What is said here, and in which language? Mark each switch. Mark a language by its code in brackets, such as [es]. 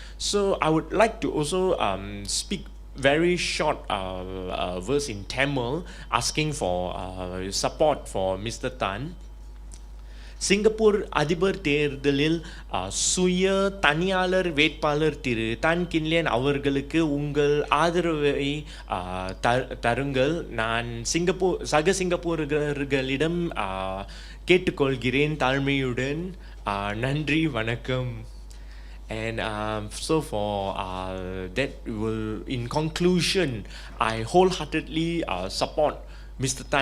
[en] So I would like to also speak very short verse in Tamil, asking for support for Mr. Tan. [ta] Singapore அதிபர் தேர்தலில் சுய தனியாளர் வேட்பாளர் திரு கின் லியன் அவர்களுக்கு உங்கள் ஆதரவை தருங்கள். நான் சக சிங்கப்பூரர்களிடம் கேட்டுக்கொள்கிறேன் தாழ்மையுடன். நன்றி, வணக்கம். [en] And so for that, in conclusion, I wholeheartedly support Mr.